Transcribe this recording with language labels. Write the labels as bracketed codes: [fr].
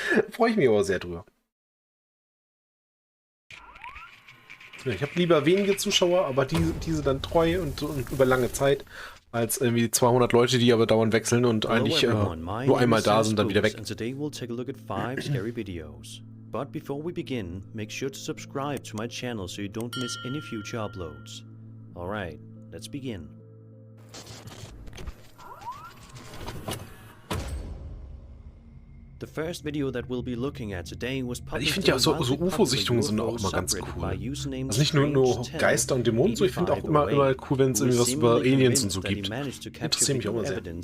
[de] Freue ich mich aber sehr drüber. Ja, ich habe lieber wenige Zuschauer, aber diese dann treu und über lange Zeit, als irgendwie 200 Leute, die aber dauernd wechseln und eigentlich nur einmal da sind, dann wieder weg. [en] And today we'll take a look at 5 scary videos. But before we begin, make sure to subscribe to my channel so you don't miss any future uploads. Alright, let's begin. The first video that we'll be looking at today was published. [de] Ich finde ja so UFO-Sichtungen sind auch immer ganz cool. Also nicht nur Geister und Dämonen, so ich finde auch immer cool, wenn es irgendwie was über Aliens und so gibt. Interessiert mich auch immer sehr.